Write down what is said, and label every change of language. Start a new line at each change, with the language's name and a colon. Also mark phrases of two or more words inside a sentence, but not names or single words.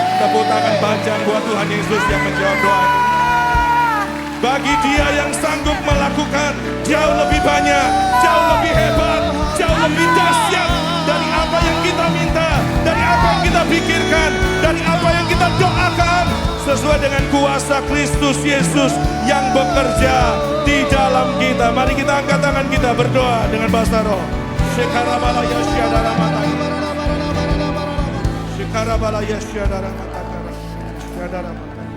Indonesian: Tepuk tangan panjang buat Tuhan Yesus yang menjawab doa. Bagi Dia yang sanggup melakukan jauh lebih banyak, jauh lebih hebat, jauh lebih dahsyat dari apa yang kita minta, dari apa yang kita pikirkan, dari apa yang kita doakan, sesuai dengan kuasa Kristus Yesus yang bekerja di dalam kita. Mari kita angkat tangan kita berdoa dengan bahasa roh. Shekarabalaya syadara mataka. Shekarabalaya syadara mataka. Syadara mataka.